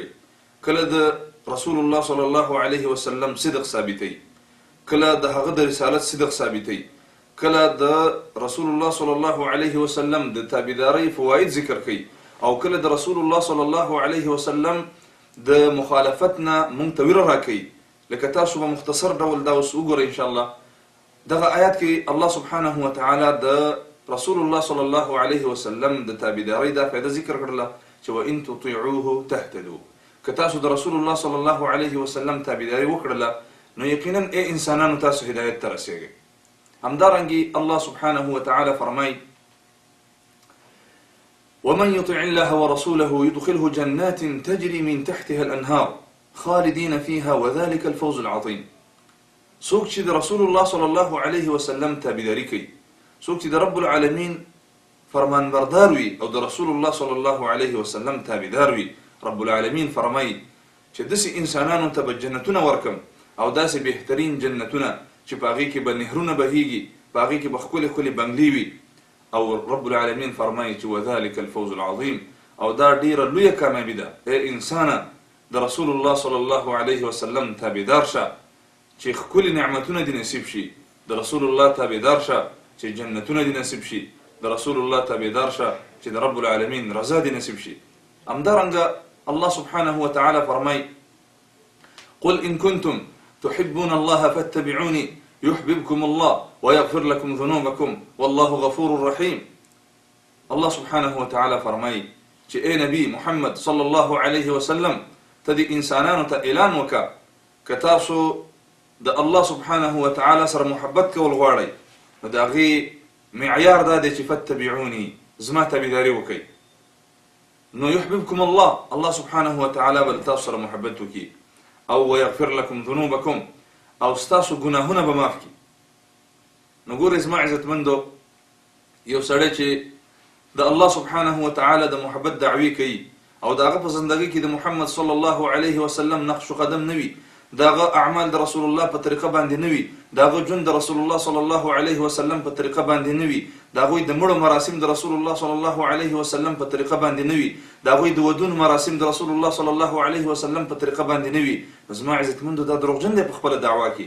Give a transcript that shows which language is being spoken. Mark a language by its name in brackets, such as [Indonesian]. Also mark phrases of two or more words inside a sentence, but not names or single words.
[Pashto] کله د رسول الله [Arabic] صلی الله علیه وسلم [Pashto] صدق ثابتوي، کله د هغه د رسالت صدق ثابتوي، کله د رسول الله [Arabic] صلی الله علیه وسلم [Pashto] د تابعدارۍ فواید ذکر کوي، او کله د رسول الله [Arabic] صلی الله علیه وسلم [Pashto] د مخالفت نه موږ ته ویره راکوي. لکه تاسو به مختصر ډول دا اوس وګورئ [Arabic] ان شاء الله. [Pashto] دغه آیات کې الله [Arabic] سبحانه وتعالی [Pashto] د رسول الله [Arabic] صلی الله علیه وسلم [Pashto] د تابعدارۍ دا فایده ذکر کړله چې [Arabic] وَإِن تُطِيعُوهُ تَهْتَدُوا. [Pashto] که تاسو د رسول الله [Arabic] صلی الله علیه وسلم [Pashto] تابعداري وکړله نو یقینا ای انسانانو تاسو هدایت ته رسیږئ. همدارنګې الله [Arabic] سبحانه وتعالی [Pashto] فرمایي: [Arabic] ومن يطع الله ورسوله يدخله جنات تجري من تحتها الأنهار خالدين فيها وذلك الفوز العظيم. [Pashto] څوک چې د رسول الله [Arabic] صلی الله علیه وسلم [Pashto] تابعداري کوي، څوک چې د [Arabic] رب العالمین [Pashto] فرمانبردار وي او د رسول الله [Arabic] صلی الله علیه وسلم [Pashto] تابعدار وي، [Arabic] رب العالمین [Pashto] فرمایي چې داسې انسانانو ته به جنتونه ورکم، او داسې بهترین جنتونه چې په هغې کې به نهرونه بهیږي، په هغې کې به ښکلې ښکلې بنګلې وي. او [Arabic] رب العالمین [Pashto] فرمایي چې [Arabic] وذلك الفوز العظیم، [Pashto] او دا ډیره لویه کامیابي ده. ای انسانه، د رسول الله [Arabic] صلی الله علیه وسلم [Pashto] تابعدار شه چې ښکلي نعمتونه دې نصیب شي، د رسول الله تابعدار شه چې جنتونه دې نصیب شي، د رسول الله تابعدار شه چې د [Arabic] رب العالمین [Pashto] رضا دې نصیب شي. همدارنګه الله [Arabic] سبحانه وتعالی [Pashto] فرمایي: [Arabic] قل إن كنتم تحبون الله فاتبعوني يحببكم الله ويغفر لكم ذنوبكم والله غفور رحيم. [Pashto] الله [Arabic] سبحانه وتعالى [Pashto] فرمای چې اے نبی محمد [Arabic] صلی الله علیه وسلم [Pashto] ته د انسانانو ته اعلان وکړه که تاسو د الله [Arabic] سبحانه وتعالى [Pashto] سره محبت کول غواړئ نو د هغې معیار دا دی چې فتبعوني زما تابعداري وکئ نو [Arabic] يحببكم الله الله سبحانه وتعالى [Pashto] به تاسو سره محبت وکړي او [Arabic] ويغفر لكم ذنوبكم [Pashto] او ستاسو ګناهونه به معاف کړي. نو ګورئ زما عزتمندو یو سړی چې د الله [Arabic] سبحانه وتعالى [Pashto] د محبت دعوی کوي او د هغه په زندګۍ کې د محمد [Arabic] صلی الله علیه وسلم [Pashto] نقش قدم نه وي، د هغه اعمال د رسول الله په طریقه باندې نه وي، د هغه ژوند د رسول الله [Arabic] صلی الله علیه وسلم [Pashto] په طریقه باندې نه وي، د هغوی د مړو مراسم د رسول الله [Arabic] صلی الله علیه وسلم [Pashto] په طریقه باندې نه وي، د هغوی د ودونو مراسم د رسول الله [Arabic] صلی الله علیه وسلم [Pashto] په طریقه باندې نه وي، زما عزتمندو دا دروغجن دی په خپله دعوا کې.